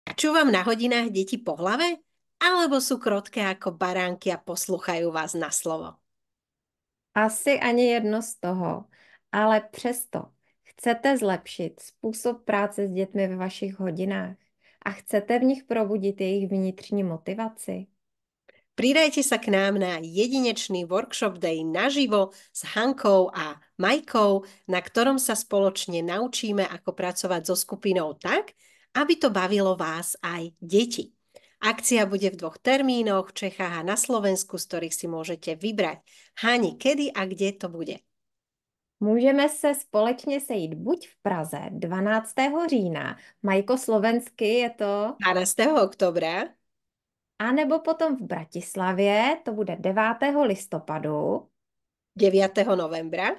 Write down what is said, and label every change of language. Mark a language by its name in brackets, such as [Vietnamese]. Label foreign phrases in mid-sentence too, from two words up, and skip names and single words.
[Slovak] Čo vám na hodinách deti po hlave? Alebo sú krotké ako baránky a posluchajú vás na slovo? [Czech] Asi ani jedno z toho, ale přesto chcete zlepšit způsob práce s dětmi ve vašich hodinách a chcete v nich probudit jejich vnitřní motivaci. [Slovak] Pridajte sa k nám na jedinečný [English] workshop day [Slovak] naživo s Hankou a Majkou, na ktorom sa spoločne naučíme, ako pracovať so skupinou tak, aby to bavilo vás aj deti. Akcia bude v 2 termínoch v Čechách a na Slovensku, z ktorých si môžete vybrať. Hani, kedy a kde to bude? [Czech] Můžeme se společně sejít buď v Praze 12. října, Majko slovensky je to, [Slovak] 12. oktobra, [Czech] anebo potom v Bratislavě, to bude 9. listopadu. [Slovak] 9. novembra.